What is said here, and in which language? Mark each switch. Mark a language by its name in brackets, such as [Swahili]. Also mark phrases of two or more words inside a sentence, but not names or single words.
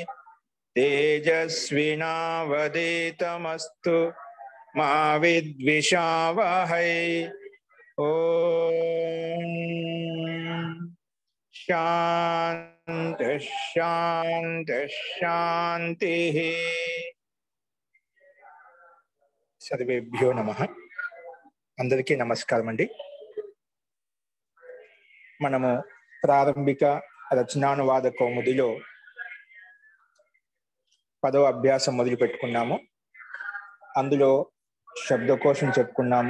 [Sanskrit] तेजस्विनावधीतमस्तु मा विद्विषावहै। ओम शांति शांति शांति। सर्वेभ्यो नमः। [Telugu] అందరికీ నమస్కారం అండి। మనము ప్రారంభిక రచనానువాద కౌముదిలో 10వ అభ్యాసం మొదలు పెట్టుకున్నాము। అందులో శబ్దకోశం చెప్పుకున్నాము।